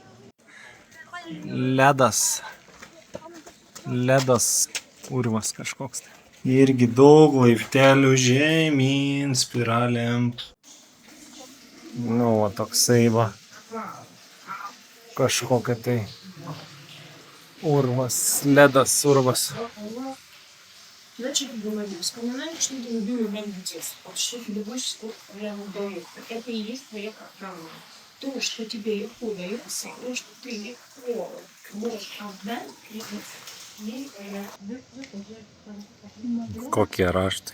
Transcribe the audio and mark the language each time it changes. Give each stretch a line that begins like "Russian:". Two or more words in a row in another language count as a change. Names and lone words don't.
Lithuanian: Ledas urvas kažkoks. Irgi daug laiptelių žemyn, spiralėm. Nu, va toksai va. Kažkokia tai урвас, ledas urvas.
Russian: Значит, говорю, вспоминаешь, что ты любил время детства. Что тебе больше всего прямо дает. Это и есть твоя программа. То, что тебе легко дается, то, что ты легко можешь отдать,
Lithuanian: Kokie raštai.